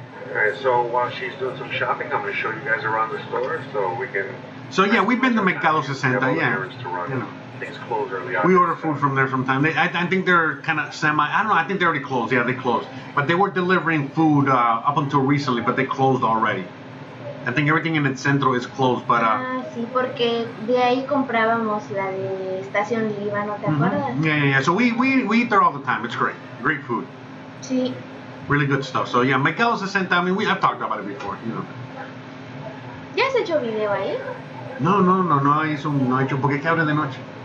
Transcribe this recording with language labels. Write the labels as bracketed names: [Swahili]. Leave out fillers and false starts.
[English] Alright, so while she's doing some shopping, I'm going to show you guys around the store so we can. So yeah, we've been to Mercado 60, yeah. Things close early on. We order food from there from time. I think they're kind of I don't know. I think they already closed. Yeah, they closed. But they were delivering food up until recently, but they closed already. I think everything in el centro is closed, but. [Spanish] Sí, porque de ahí comprábamos la de Estación Líbano, ¿te acuerdas? [English] Yeah. So we eat there all the time. It's great fruod. [Spanish] Sí. [English] Really good stuff. So yeah, Mercado 60. I mean, I've talked about it before. [Spanish] ¿Ya has hecho video ahí? No he hecho porque que abre de noche.